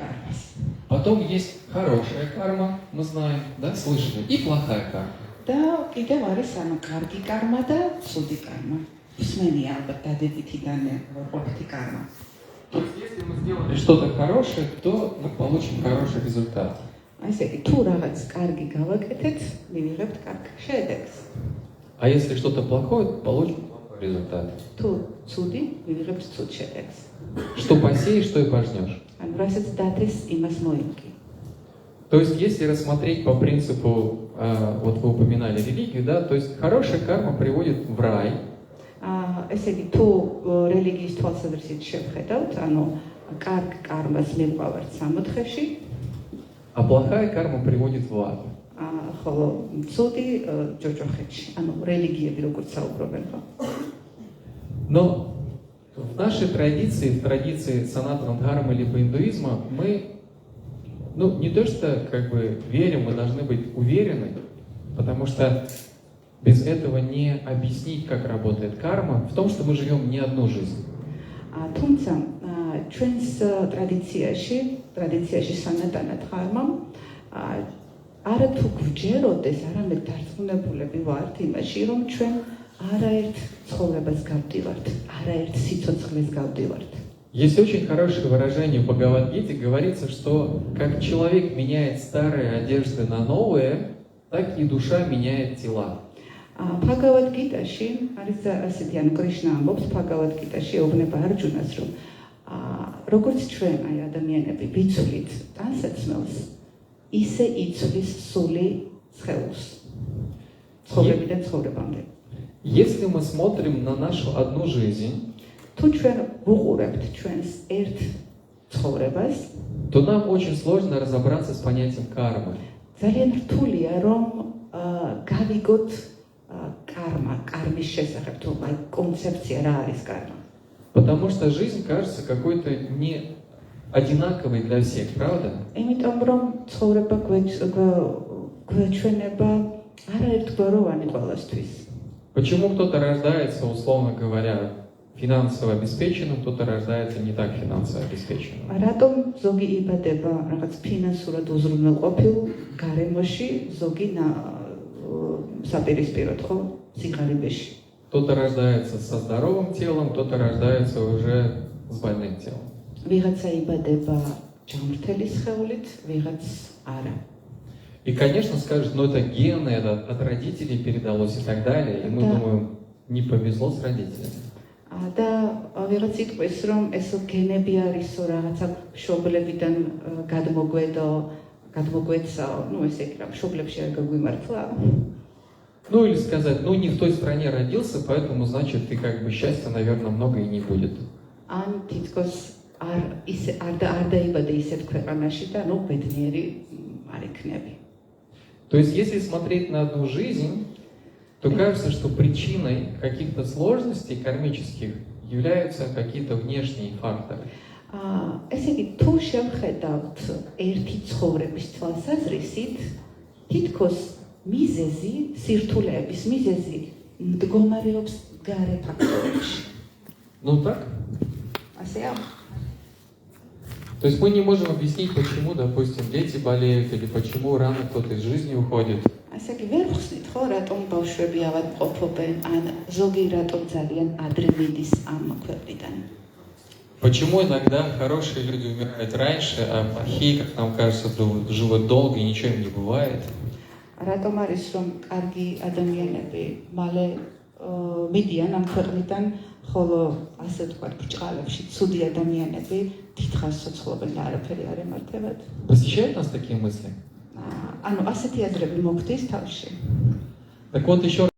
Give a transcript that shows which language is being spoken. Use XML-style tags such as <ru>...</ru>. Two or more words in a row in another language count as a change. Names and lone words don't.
<ka>кармас.</ka> <ru>Потом есть хорошая карма, мы знаем, да, слышали, и плохая карма.</ru> <ka>და კიდევ არის კარგი კარმა და ცუდი კარმა. Усмени ალბათ დადებითიდან ყოფითი კარმა.</ka> <ru>То есть, если мы сделали что-то хорошее, то мы получим хороший результат.</ru> <ka>Ესე იგი, თუ რაღაც კარგი გავაკეთეთ, მივიღებთ კარგ შედეგს.</ka> <ru>А если что-то плохое, то получим плохой результат.</ru> <ka>თუ ცუდი, მივიღებთ ცუდ შედეგს.</ka> <ru>Что посеешь, что и пожнешь.</ru> <ka>ანუ რასაც დათეს, იმას მოიმკი.</ka> <ru>То есть, если рассмотреть по принципу, вот вы упоминали религию, да, то есть хорошая карма приводит в рай.</ru> <ka>ესე იგი, თუ რელიგიის თვალსაზრისით შევხედავთ, ანუ კარგ კარმას მივყავართ სამოთხეში,</ka> <ru>А плохая карма приводит в ад.</ru> <ka>ხოლო ცუდი ჯოჯოხეთში, ანუ რელიგიები როგორც საუბრობენ.</ka> <ru>Но в нашей традиции, в традиции санатана дхармы либо индуизма, мы, не то что как бы верим, мы должны быть уверены, потому что без этого не объяснить, как работает карма, в том, что мы живем не одну жизнь.</ru> <ka>თუმცა ჩვენს ტრადიციაში სანატანა დჰარმამ არათუ გვჯეროდეს, არამედ დარწმუნებულები ვართ იმაში, რომ ჩვენ არაერთ ცხოვრებას გავდივართ, არაერთ სიცოცხლეს გავდივართ.</ka> <ru>Есть очень хорошее выражение в Бхагавад-гите, говорится, что как человек меняет старые одежды на новые, так и душа меняет тела.</ru> <ka>Bhagavad-gītāში არის ასეთი, ანუ კრიშნა ამბობს Bhagavad-gītāში ეუბნება არჯუნას, რომ როგორც ჩვენ აი ადამიანები ვიცვლით ტანსაცმელს, ისე იცვლის სული სხეულს. ცხოვრებიდან ცხოვრებამდე.</ka> <ru>Если мы смотрим на нашу одну жизнь,</ru> <ka>თუ ჩვენ ვუყურებთ ჩვენს ერთ ცხოვრებას,</ka> <ru>то нам очень сложно разобраться с понятием кармы.</ru> <ka>ძალიან რთულია რომ გავიგოთ кармის შესახებ, თუ აი კონცეფცია რა არის карма.</ka> <ru>Потому что жизнь кажется какой-то не одинаковой для всех, правда?</ru> <ka>იმიტომ რომ ცხოვრება გვეჩვენება არაერთგვაროვანი ყველასთვის.</ka> <ru>Почему кто-то рождается, условно говоря, финансово обеспеченным, кто-то рождается не так финансово обеспеченным?</ru> <ka>რატომ ზოგი იბადება რაღაც ფინანსურად უზრუნველყოფილ გარემოში, ზოგი საპირისპიროდ ხო სიღარიბეში?</ka> <ru>Кто-то рождается со здоровым телом, кто-то рождается уже с больным телом.</ru> <ka>ვიღაცა იბადება ჯანმრთელი სხეულით, ვიღაც არა.</ka> <ru>И, конечно, скажут, это гены, это от родителей передалось и так далее. И мы думаем, не повезло с родителями.</ru> <ka>და ვიღაც იტყვის, რომ ეს გენები არისო, რაღაცა მშობლებიდან გადმოგვეცაო, ესე იგი, მშობლებში არ გაგვიმართლა.</ka> <ru>Или сказать, не в той стране родился, поэтому, значит, ты как бы счастья, наверное, много и не будет.</ru> <ka>ან თითქოს არ დაიბადე ისეთ ქვეყანაში და ბედნიერი არ იქნები.</ka> <ru>То есть, если смотреть на одну жизнь, то кажется, что причиной каких-то сложностей кармических являются какие-то внешние факторы.</ru> <ka>ესე იგი, თუ შევხედავთ ერთი ცხოვრების თვალსაზრისით, თითქოს მიზეზი, სირთულეების მიზეზი მდგომარეობს გარე ფაქტორებში.</ka> <ru>Так?</ru> <ka>ასეა?</ka> <ru>То есть мы не можем объяснить, почему, допустим, дети болеют или почему рано кто-то из жизни уходит.</ru> <ka>ასე კი ვერ ხსნით ხო, რატომ ბავშვები ავადმყოფობენ, ან ზოგი რატომ ძალიან ადრე მიდის ამ ქვეყნიდან.</ka> <ru>Почему иногда хорошие люди умирают раньше, а плохие, как нам кажется, живут долго и ничего им не бывает?</ru> <ka>რატომ არის რომ კარგი ადამიანები მალე მიდიან ამ ქვეყნიდან, ხოლო ასე ვთქვათ, ბრჭყალებში ცუდი ადამიანები დიდხანს ცოცხლობენ და არაფერი არ ემართებათ?</ka> <ru>Посещают нас такие мысли?</ru> <ka>ანუ ასეთი აზრები მოგდის თავში.</ka> <ru>Так вот, еще</ru>